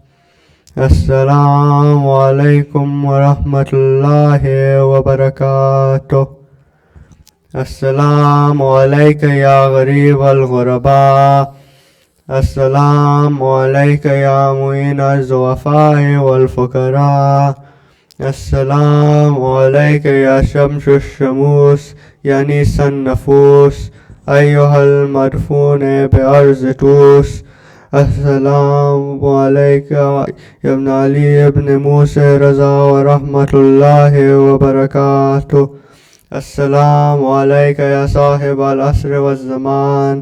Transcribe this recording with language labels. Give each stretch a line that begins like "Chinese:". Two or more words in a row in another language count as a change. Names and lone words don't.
Arabic: السلام علیکم ورحمۃ اللہ وبرکاتہ السلام علیکم یا غریب الغرباء السلام علیکم یا معین الضعفاء والفقراء السلام علیکم یا شمس الشموس یا نیس النفوس ایہا المدفون بعرض توس السلام عليك يا ابن علي ابن موسى رضا ورحمة الله وبركاته. السلام عليك يا صاحب العصر والزمان.